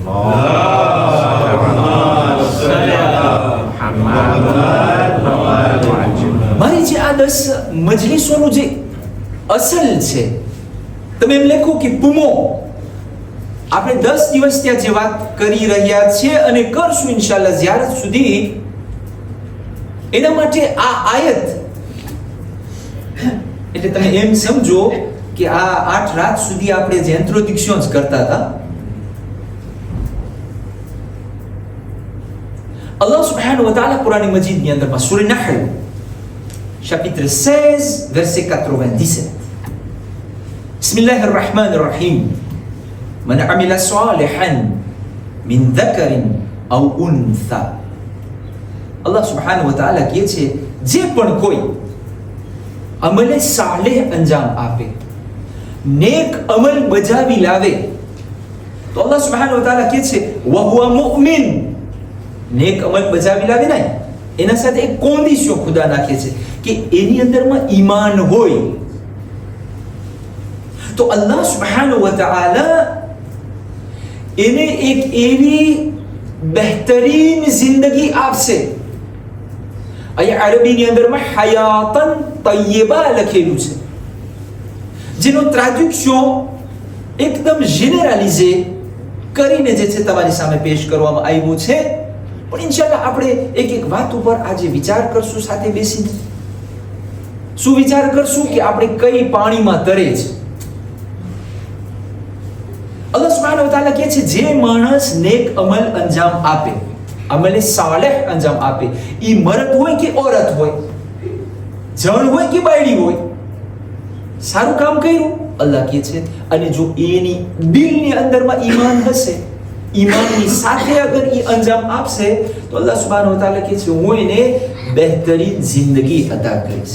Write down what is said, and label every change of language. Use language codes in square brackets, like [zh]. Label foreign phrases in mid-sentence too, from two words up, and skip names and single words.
[gu] મારી જે આ 10 મજલિસોનું જે અસલ છે, તમે એમ લખો કે પુમો, આપણે 10 દિવસ ત્યાં જે વાત કરી રહ્યા છીએ અને કરશું ઇન્શાલ્લાહ ઝિયારત સુધી, એના માટે આ આયત, એટલે તમે એમ સમજો કે આ 8 રાત સુધી આપણે જે ઇન્ટ્રોડક્શન્સ કરતા હતા, [ar] الله سبحانه و تعالى قرآن مجيد [gu] ની અંદરમાં સૂરા નહલ [ar] chapitre 16 verset 97, بسم الله الرحمن الرحيم، من عمل صالحا من ذكر أو أنثى. الله سبحانه و تعالى [gu] કહે છે, જે પણ કોઈ અમલે સાલેહ અંજામ આપે, નેક અમલ બજાવી લાવે, તો [ar] الله سبحانه و تعالى [gu] કહે છે [ar] و هو مؤمن. [gu] નેક અમલ બજાવી લાવે ને, એના સાથે એક કોન્ડિશન ખુદા નાખે છે કે એની અંદરમાં ઈમાન હોય. તો [ar] الله سبحانه و تعالى [gu] એને એક એવી બહેતરીન જિંદગી આપશે. અહીંયા અરબીની અંદરમાં [ar] حياةً طيبة [gu] લખેલું છે, જેનો ટ્રાન્સલેશન એકદમ જેનરલાઇઝે કરીને જે છે તમારી સામે પેશ કરવામાં આવ્યું છે. પણ ઇન્શાલ્લાહ આપણે એક એક વાત ઉપર આજે વિચાર કરશું સાથે બેસીને. શું વિચાર કરશું કે આપણે કઈ પાણીમાં તરે છે. [ar] الله سبحانه و تعالى [gu] કહે છે, જે માણસ નેક અમલ અંજામ આપે, અમલે સાલેહ અંજામ આપે, ઈ મર્દ હોય કે औरत હોય, જણ હોય કે બાયડી હોય, સારું કામ કર્યું અલ્લાહ કહે છે, અને જો એની દિલની અંદરમાં ઈમાન હશે, ઈમાનની સાથે અગર ઈ અંજામ આપશે, તો [ar] الله سبحانه و تعالى [gu] કહે છે, હું એને બહેતરીન જિંદગી અતા કરીશ.